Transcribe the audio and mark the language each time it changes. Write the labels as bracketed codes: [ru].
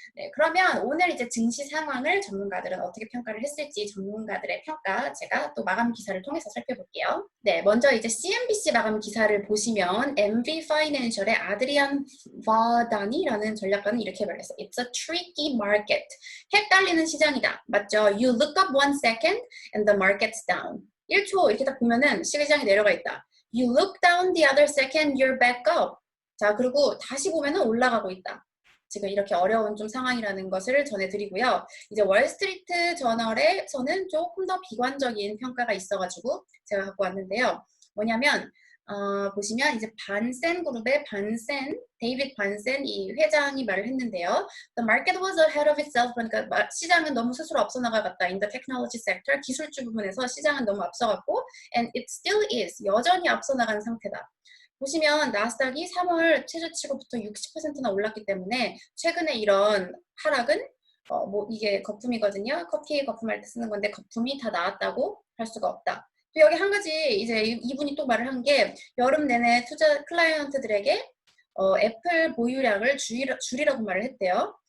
[ko] 네, 그러면 오늘 이제 증시 상황을 전문가들은 어떻게 평가를 했을지 전문가들의 평가 제가 또 마감 기사를 통해서 살펴볼게요. 네, 먼저 이제 CNBC 마감 기사를 보시면 MV 파이낸셜의 아드리안 바다니라는 전략가는 이렇게 말했어요. [en] It's a tricky market. [ko] 헷갈리는 시장이다. 맞죠? [en] You look up 1 second and the market's down. [ko] 1초 이렇게 딱 보면은 시장이 내려가 있다. [en] You look down the other second, you're back up. [ko] 자, 그리고 다시 보면은 올라가고 있다. 지금 이렇게 어려운 좀 상황이라는 것을 전해드리고요. 이제 월스트리트 저널에서는 조금 더 비관적인 평가가 있어가지고 제가 갖고 왔는데요. 뭐냐면 보시면 이제 반센 그룹의 데이빗 반센 이 회장이 말을 했는데요. [en] The market was ahead of itself. [ko] 그러니까 시장은 너무 스스로 앞서 나가갔다. [en] In the technology sector, [ko] 기술주 부분에서 시장은 너무 앞서갔고, [en] and it still is. [ko] 여전히 앞서 나가는 상태다. 보시면 나스닥이 3월 최저치고부터 60%나 올랐기 때문에 최근에 이런 하락은 이게 거품이거든요. 커피 거품할 때 쓰는 건데 거품이 다 나왔다고 할 수가 없다. 또 여기 한 가지 이제 이분이 또 말을 한 게 여름 내내 투자 클라이언트들에게 애플 보유량을 줄이라고 말을 했대요.